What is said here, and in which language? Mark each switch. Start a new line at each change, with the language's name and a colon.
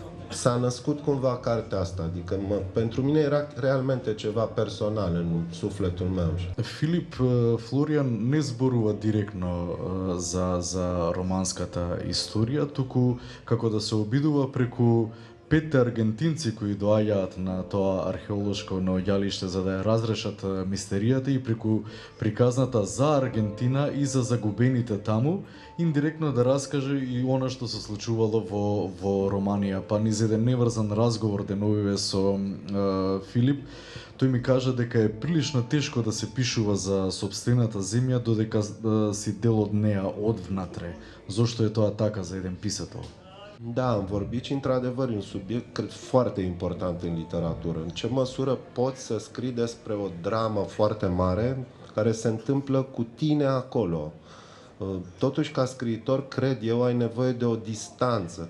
Romanian: S-a născut cumva cartea asta, adică pentru mine era realmente ceva personal în sufletul meu.
Macedonian: Филип Флоријан не зборува директно за романската историја, туку како да се обидува преку 5 аргентинци кои доаѓаат на тоа археолошко наоѓалиште за да ја разрешат мистеријата и преку приказната за Аргентина и за загубените таму, индиректно да раскаже и она што се случувало во Романија. Па низ еден неврзан разговор деновиве со Филип, тој ми кажа дека е прилично тешко да се пишува за сопствената земја додека си дел од неа одвнатре. Зошто е тоа така за еден писател?
Romanian: Da, am vorbit și într-adevăr e un subiect, cred, foarte important în literatură. În ce măsură poți să scrii despre o dramă foarte mare care se întâmplă cu tine acolo? Totuși, ca scriitor, cred eu, ai nevoie de o distanță.